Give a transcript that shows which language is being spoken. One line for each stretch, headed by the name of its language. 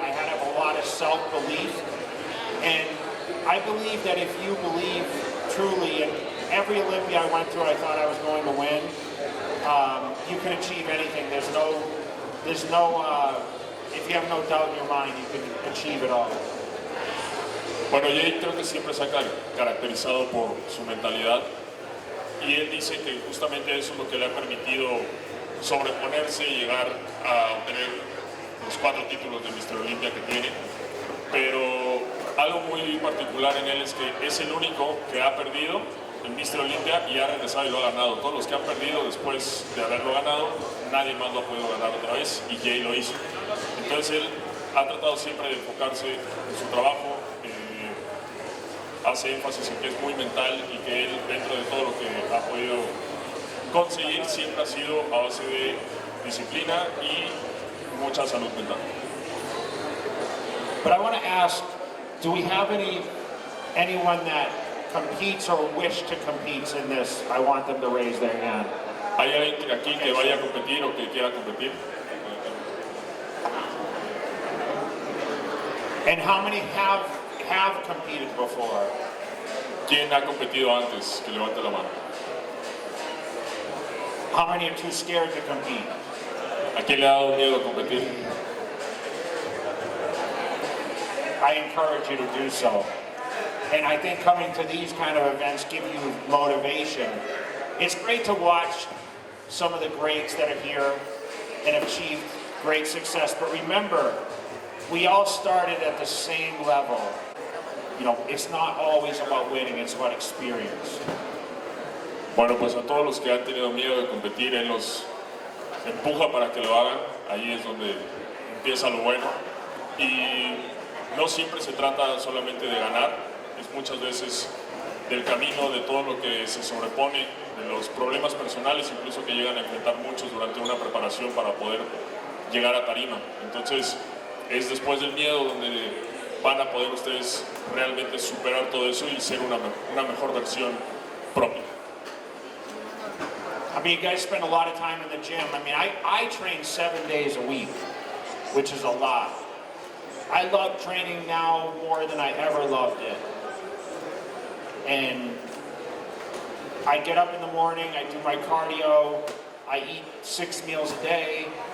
English: I had to have a lot of self-belief. And I believe that if you believe truly, and every Olympia I went through, I thought I was going to win, you can achieve anything. There's no, if you have no doubt in your mind, you can achieve it all.
Spanish: Bueno, Jay creo que siempre se ha caracterizado por su mentalidad y él dice que justamente eso es lo que le ha permitido sobreponerse y llegar a obtener los 4 títulos de Mr. Olympia que tiene. Pero algo muy particular en él es que es el único que ha perdido en Mr. Olympia y ha regresado y lo ha ganado. Todos los que han perdido después de haberlo ganado, nadie más lo ha podido ganar otra vez y Jay lo hizo. Entonces él ha tratado siempre de enfocarse en su trabajo, hace énfasis en que es muy mental y que él, dentro de todo lo que ha podido conseguir, siempre ha sido a base de disciplina y mucha salud mental.
English: But I want to ask, do we have anyone that competes or wish to compete in this? I want them to raise their hand.
Spanish: ¿Hay alguien aquí que vaya a competir o que quiera competir?
English: And how many have competed before?
Spanish: ¿Quién ha competido antes? Que levante la mano.
English: How many are too scared to compete?
Spanish: ¿A quién le ha dado miedo a competir?
English: I encourage you to do so. And I think coming to these kind of events give you motivation. It's great to watch some of the greats that are here and have achieved great success, but remember, we all started at the same level. You know, it's not always about winning, it's about experience.
Spanish: Bueno, pues a todos los que han tenido miedo de competir, él los empuja para que lo hagan. Ahí es donde empieza lo bueno. Y no siempre se trata solamente de ganar, es muchas veces del camino, de todo lo que se sobrepone, de los problemas personales incluso que llegan a enfrentar muchos durante una preparación para poder llegar a tarima. Entonces, es después del miedo donde van a poder ustedes realmente superar todo eso y ser una mejor versión propia.
English: I mean, you guys spend a lot of time in the gym. I mean, I train 7 days a week, which is a lot. I love training now more than I ever loved it. And I get up in the morning, I do my cardio, I eat 6 meals a day.